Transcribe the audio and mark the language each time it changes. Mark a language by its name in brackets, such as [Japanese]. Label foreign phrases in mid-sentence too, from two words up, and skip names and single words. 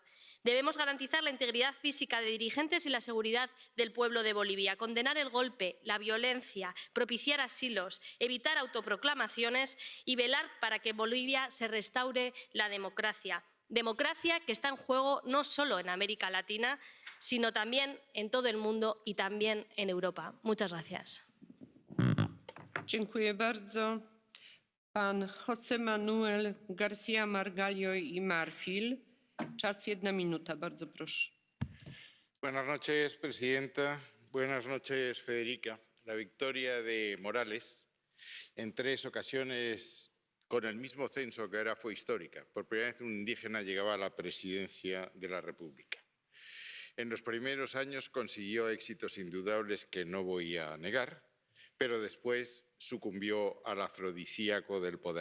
[Spanish] Debemos garantizar la integridad física de dirigentes y la seguridad del pueblo de Bolivia, condenar el golpe, la violencia, propiciar asilos, evitar autoproclamaciones y velar para que en Bolivia se restaure la democracia. Democracia que está en juego no solo en América Latina, sino también en todo el mundo y también en Europa. Muchas gracias. [Polish] Dziękuję bardzo. Pan José Manuel García Margallo y Marfil. Czas 1 minuta. Bardzo proszę. [Spanish] Buenas noches, presidenta. Buenas noches, Federica. La victoria de Morales en 3 ocasiones con el mismo censo que ahora fue histórica. Por primera vez un indígena llegaba a la presidencia de la República. En los primeros años consiguió éxitos indudables que no voy a negar, pero después sucumbió al afrodisíaco del poder.